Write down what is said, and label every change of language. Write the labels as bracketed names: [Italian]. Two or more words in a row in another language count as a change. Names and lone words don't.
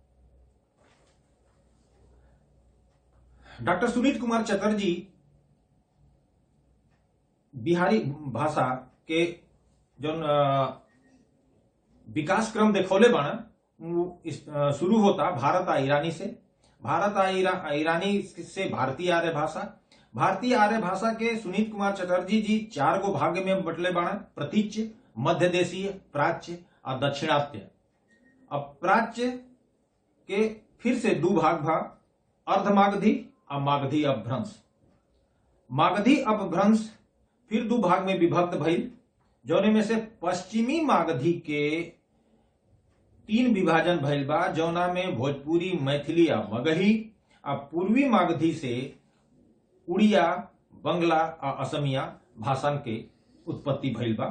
[Bhojpuri] डॉक्टर सुनीत कुमार चटर्जी बिहारी भाषा के जो विकास क्रम देखौले बाण शुरू होता भारत आ ईरानी से, भारत आ ईरानी से भारतीय आर्य भाषा। भारतीय आर्य भाषा के सुनीत कुमार चटर्जी जी 4 गो भाग में बटले बाण, प्रतीच्य, मध्य देशीय, प्राच्य और दक्षिणात्य। अब प्राच्य के फिर से 2 भाग अर्धमागधी और मागधी अपभ्रंश। मागधी अपभ्रंश फिर 2 भाग में विभक्त भइल, जौने में से पश्चिमी मागधी के 3 विभाजन भइल बा, जौना में भोजपुरी, मैथिली और मगही, और पूर्वी मागधी से उड़िया, बंगला और असमिया भाषा के उत्पत्ति भइल बा।